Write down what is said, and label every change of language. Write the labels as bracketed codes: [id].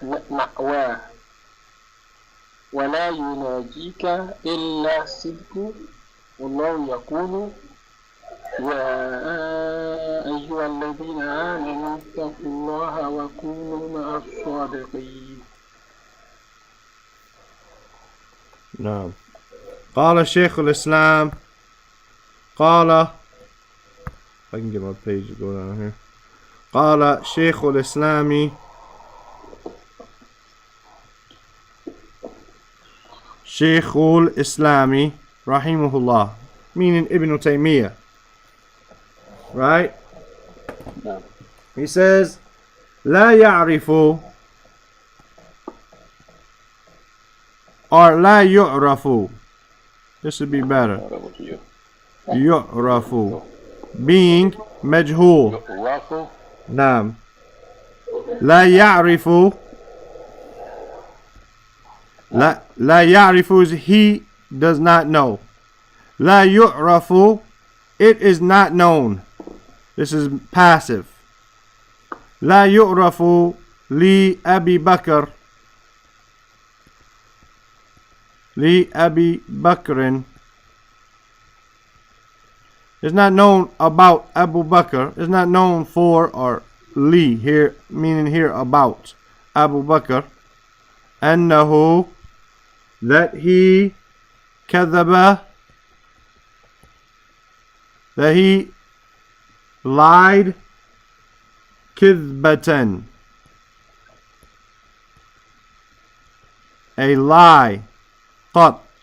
[ar] مأواه ولا يناجيك إلا الصدق والله يقول يا أيها الذين آمنوا اتقوا الله وكونوا مع الصادقين. نعم. قال شيخ الإسلام قال [en] if I can get my page to go down here. [ar] قال شيخ الإسلام شيخ الإسلام رحمه الله, [en] meaning Ibn Taymiyyah, right? No. He says [ar] لا يعرف or لا يعرف. [en] This would be better. [ar] يعرف being مجهول. نعم. لا يعرف. لا يعرف [en] is he does not know. لا يعرف, it is not known. This is passive. [ar] لا يعرف لأبي بكر لأبي بكر. [en] It's not known about Abu Bakr. It's not known for or li here, meaning here about Abu Bakr. أنه, that he كذب, that he lied [ar] كذبة, [en] a lie, قط,